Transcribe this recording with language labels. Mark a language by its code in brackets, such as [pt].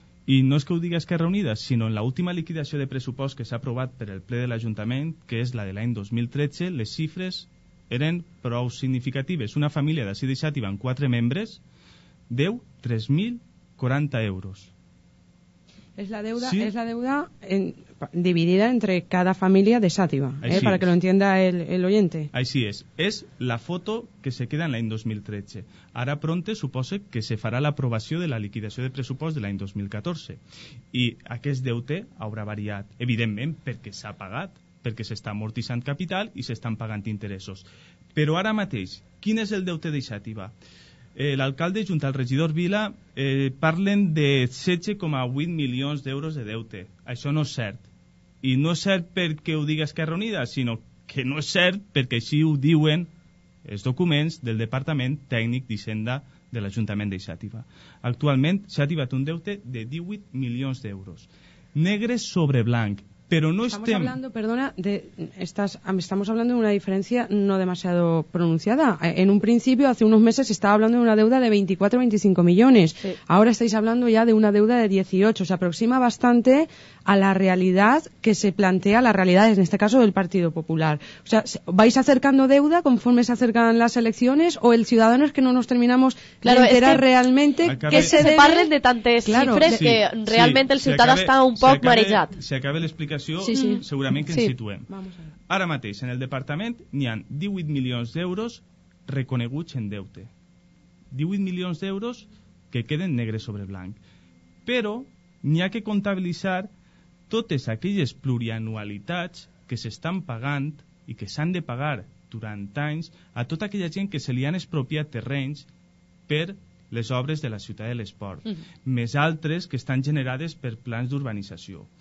[ca] I no és que ho digui Esquerra Unida, sinó en l'última liquidació de pressupost que s'ha aprovat per el ple de l'Ajuntament, que és la de l'any 2013, les xifres eren prou significatives. Una família d'ací de Xàtiva amb 4 membres deu 3.040 euros. [es] Es la deuda, Sí. es la deuda dividida entre cada familia de Xàtiva, para que lo entienda el oyente. [ca] Així és. És la foto que se queda en l'any 2013. Ara pronte suposa que se farà l'aprovació de la liquidació de pressupost de l'any 2014. I aquest deute haurà variat, evidentment, perquè s'ha pagat, perquè s'està amortitzant capital i s'estan pagant interessos. Però ara mateix, quin és el deute de Xàtiva? L'alcalde junt al regidor Vila parlen de 16,8 milions d'euros de deute. Això no és cert. I no és cert perquè ho digui Esquerra Unida, sinó que no és cert perquè així ho diuen els documents del Departament Tècnic d'Hisenda de l'Ajuntament de Xàtiva. Actualment, Xàtiva té un deute de 18 milions d'euros. Negre sobre blanc. [es] Pero no estamos hablando, perdona, estamos hablando de una diferencia no demasiado pronunciada. En un principio, hace unos meses, se estaba hablando de una deuda de 24 o 25 millones. Sí. Ahora estáis hablando ya de una deuda de 18. Se aproxima bastante a la realidad que se plantea, la realidad en este caso del Partido Popular. O sea, ¿vais acercando deuda conforme se acercan las elecciones o el ciudadano es que no nos terminamos de enterar realmente [ca] que se parlen de tantes xifres que realment el ciutadà està un poc marejat? Si acaba l'explicació, segurament que ens situem. Ara mateix, en el departament n'hi ha 18 milions d'euros reconeguts en deute. 18 milions d'euros que queden negre sobre blanc. Però n'hi ha que comptabilitzar totes aquelles plurianualitats que s'estan pagant i que s'han de pagar durant anys a tota aquella gent que se li han expropiat terrenys per les obres de la ciutat de l'esport, més altres que estan generades per plans d'urbanització.